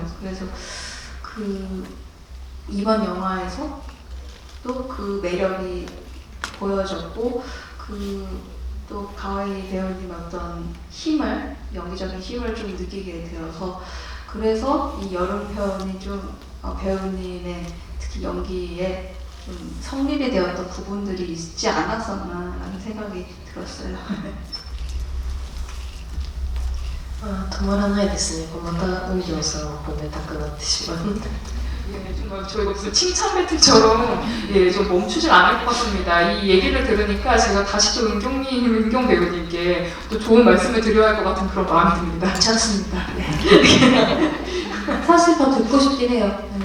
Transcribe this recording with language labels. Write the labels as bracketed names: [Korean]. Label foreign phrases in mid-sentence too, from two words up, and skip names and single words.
[Korean] 그래서 이번 영화에서 또 그 매력이 보여졌고, 또 가와이 배우님 어떤 힘을, 연기적인 힘을 좀 느끼게 되어서, 그래서 이 여름편이 좀 배우님의 특히 연기에 좀 성립이 되었던 부분들이 있지 않았었나라는 생각이 들었어요. [Japanese] 止まらないですね。また運行さんを褒めたくなってしまう。 [Korean] 예, 정말 저희가 무슨 칭찬 배틀처럼 예, 좀 멈추질 않을 것 같습니다. 이 얘기를 들으니까 제가 다시 또 은경 배우님께 또 좋은 말씀을 드려야 할 것 같은 그런 마음이 듭니다. 괜찮습니다. 네. 사실 더 듣고 싶긴 해요.